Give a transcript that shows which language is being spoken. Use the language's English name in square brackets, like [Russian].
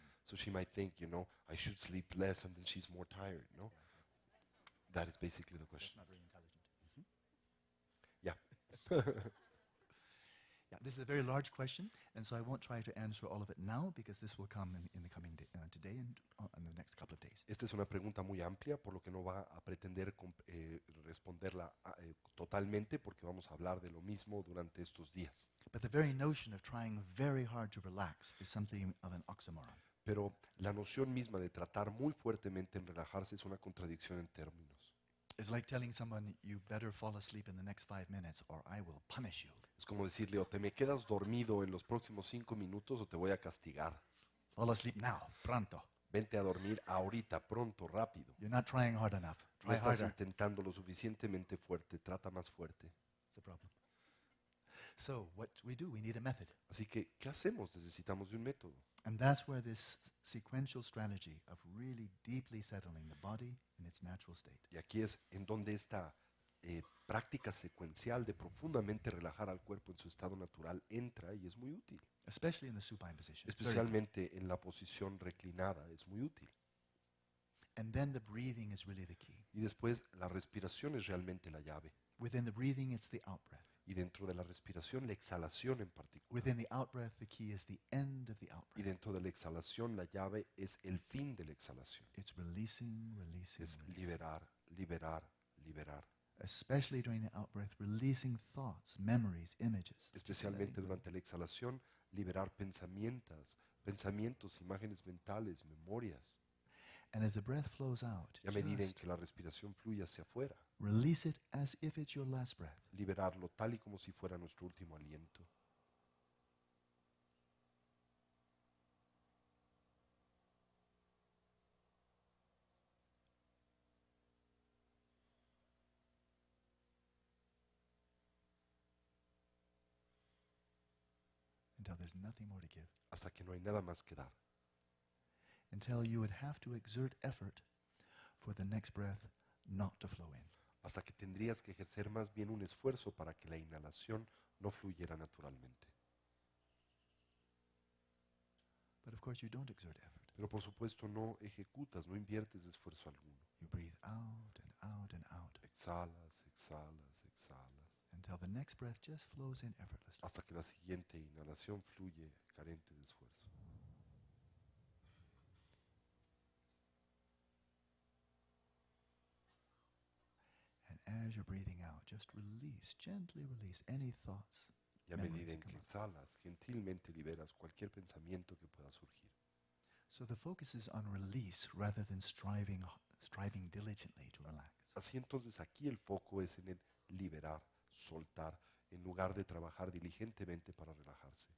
[English] So she might think, I should sleep less, and then she's more tired, no? That is basically the question. That's not very intelligent. Yeah. Yeah, This is a very large question, and so I won't try to answer all of it now because this will come in the coming today and in the next couple of days. [Spanish] Esta es una pregunta muy amplia, por lo que no va a pretender responderla totalmente, porque vamos a hablar de lo mismo durante estos días. [English] But the very notion of trying very hard to relax is something of an oxymoron. [Spanish] Pero la noción misma de tratar muy fuertemente en relajarse es una contradicción en términos. [English] It's like telling someone, you better fall asleep in the next 5 minutes or I will punish you. [Spanish] Es como decirle, o te me quedas dormido en los próximos 5 minutos o te voy a castigar. [English] Fall asleep now, pronto. [Spanish] Vente a dormir ahorita, pronto, rápido. [English] You're not trying hard enough. [Spanish] No [English] Try [Spanish] estás [English] harder. [Spanish] intentando lo suficientemente fuerte, trata más fuerte. [English] That's the problem. So what we do, we need a method. [Spanish] Así que, ¿qué hacemos? Necesitamos de un método. [English] And that's where this sequential strategy of really deeply settling the body in its natural state. [Spanish] Y aquí es en donde esta práctica secuencial de profundamente relajar al cuerpo en su estado natural entra y es muy útil. [English] Especially in the supine position. It's very [Spanish] Especialmente en la posición reclinada es muy útil. [English] And then the breathing is really the key. [Spanish] Y después la respiración es realmente la llave. [English] Within the breathing, it's the out-breath. [Spanish] Y dentro de la respiración, la exhalación en particular. [English] Within the out-breath, the key is the end of the [Spanish] Y [English] out-breath. [Spanish] dentro de la exhalación, la llave es el fin de la exhalación. [English] It's releasing, releasing, [Spanish] Es [English] releasing. [Spanish] liberar, liberar, liberar. [English] Especially during the out-breath, releasing thoughts, memories, images. Just [Spanish] Especialmente [English] letting go. [Spanish] durante la exhalación, liberar pensamientos, imágenes mentales, memorias. [English] And as the breath flows out, [Spanish] Y a medida en [English] just [Spanish] que la respiración fluye hacia afuera, [English] release it as if it's your last breath. [Spanish] liberarlo tal y como si fuera nuestro último aliento. [English] Until there's nothing more to give. [Spanish] Hasta que no hay nada más que dar. [English] Until you would have to exert effort for the next breath not to flow in. [Spanish] Hasta que tendrías que ejercer más bien un esfuerzo para que la inhalación no fluyera naturalmente. [English] But of course you don't exert effort. [Spanish] Pero por supuesto no ejecutas, no inviertes esfuerzo alguno. [English] You breathe out and out and out [Spanish] Exhalas, exhalas, exhalas. [English] until the next breath just flows in effortlessly. [Spanish] Hasta que la siguiente inhalación fluye carente de esfuerzo. [English] And as you're breathing out, just release, gently release any thoughts. [Spanish] Y a [English] memories [Spanish] medida en [English] that [Spanish] que [English] come up. [Spanish] exhalas, gentilmente liberas cualquier pensamiento que pueda surgir. [English] So the focus is on release rather than striving diligently to relax. [Spanish] Así entonces aquí el foco es en el liberar, soltar, en lugar de trabajar diligentemente para relajarse.